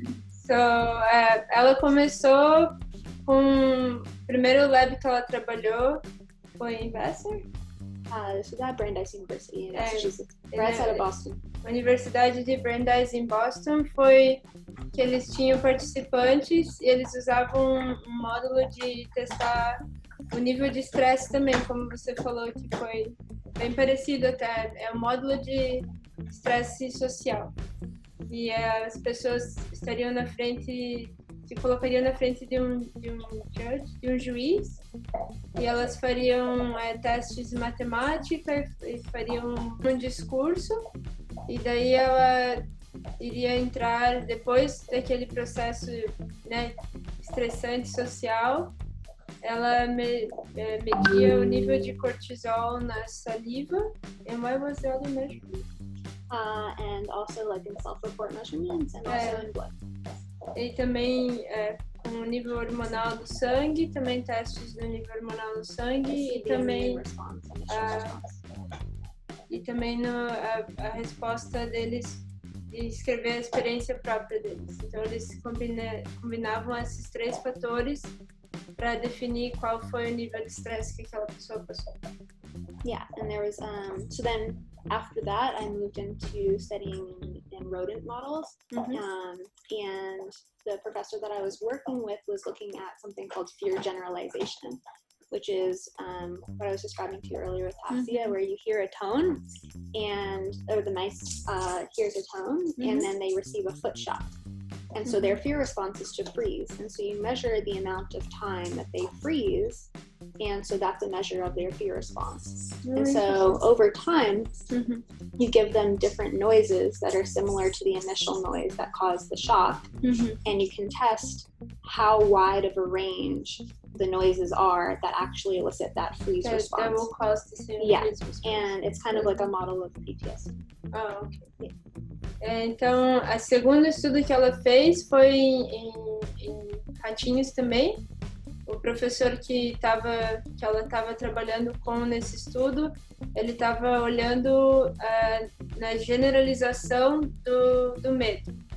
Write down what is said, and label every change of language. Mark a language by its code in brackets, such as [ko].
[pt] So, ela começou com o primeiro lab que ela trabalhou foi em Vassar? [en] This was at Brandeis University in Massachusetts, right outside of Boston. [pt] A Universidade de Brandeis em Boston foi que eles tinham participantes e eles usavam um módulo de testar o nível de estresse também, como você falou, que foi bem parecido até. É um módulo de estresse social. E as pessoas estariam na frente, se colocariam na frente de um judge, de um juiz, e elas fariam testes de matemática e fariam um discurso, e daí ela iria entrar, depois daquele processo, né, estressante social, ela media o nível de cortisol na saliva. [en] And what was the other measurement? And also like in self-report measurements and also in blood. [pt] E também com o nível hormonal do sangue, também testes do nível hormonal do sangue e também a resposta deles de escrever a experiência própria deles. Então eles combinavam esses 3 fatores para definir qual foi o nível de estresse que aquela pessoa passou. [en] Yeah, and there was so then after that I moved into studying in rodent models, and the professor that I was working with was looking at something called fear generalization, which is what I was describing to you earlier with Tassia, where you hear a tone or the mice hears a tone and then they receive a foot shock. And so their fear response is to freeze. And so you measure the amount of time that they freeze. And so that's a measure of their fear response. And so over time, you give them different noises that are similar to the initial noise that caused the shock. And you can test how wide of a range the noises are that actually elicit that freeze response. That will cause the same freeze response. And it's kind of like a model of PTSD. Oh, okay. Yeah. [pt] Então, o segundo estudo que ela fez foi em ratinhos também. O professor que ela estava trabalhando com nesse estudo, ele estava olhando na generalização do medo.